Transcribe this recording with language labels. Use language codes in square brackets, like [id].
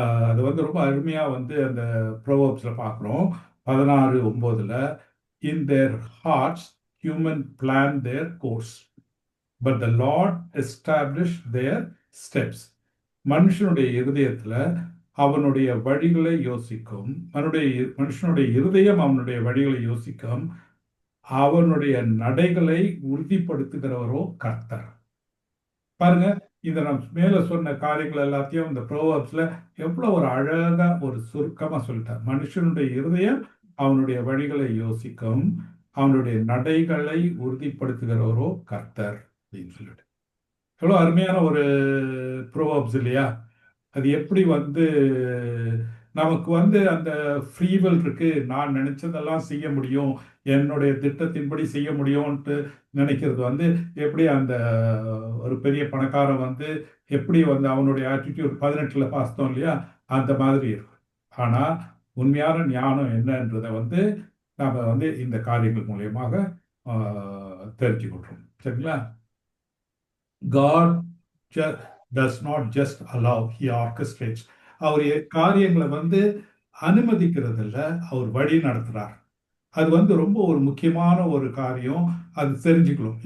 [ta] அது வந்து ரொம்ப அருமையா வந்து அந்த ப்ரோவர்ப்ஸ்ல பார்க்குறோம். [en] 16:9 in their hearts human plan their course but the Lord established their steps. [ta] மனுஷனுடைய இருதயத்துல அவனுடைய வழிகளை யோசிக்கும். மனுஷனுடைய இருதயம் அவனுடைய வழிகளை யோசிக்கும். அவனுடைய நடைகளை உறுதிப்படுத்துகிறவரோ கர்த்தர். பாருங்க, இந்த நான் மேல சொன்ன காரியங்கள் எல்லாத்தையும் இந்த ப்ரோவர்ப்ஸ்ல எவ்வளவு ஒரு அழகா ஒரு சுருக்கமா சொல்லிட்டார். மனுஷனுடைய இருதயம் அவனுடைய வழிகளை யோசிக்கும், அவனுடைய நடைகளை உறுதிப்படுத்துகிறவரோ கர்த்தர் அப்படின்னு சொல்லிட்டு எவ்வளவு அருமையான ஒரு ப்ரோவர்ப்ஸ் இல்லையா? அது எப்படி வந்து நமக்கு வந்து அந்த ஃப்ரீவில் இருக்கு, நான் நினைச்சதெல்லாம் செய்ய முடியும், என்னுடைய திட்டத்தின்படி செய்ய முடியும்ன்ட்டு நினைக்கிறது வந்து எப்படி அந்த ஒரு பெரிய பணக்காரன் வந்து எப்படி வந்து அவனுடைய ஆட்டிடியூட் 18ல் பார்த்தோம் இல்லையா? அந்த மாதிரி இருக்கும். ஆனா உண்மையான ஞானம் என்னன்றதை வந்து நாம வந்து இந்த காரியங்கள் மூலியமாக தெரிஞ்சுக்கிட்டோம். சரிங்களா? [en] God does not just allow, he orchestrates. [ta] அவர் காரியங்களை வந்து அனுமதிக்கிறது இல்லை, அவர் வழி நடத்துறார். அது வந்து ரொம்ப ஒரு முக்கியமான ஒரு காரியம், அது தெரிஞ்சுக்கணும்.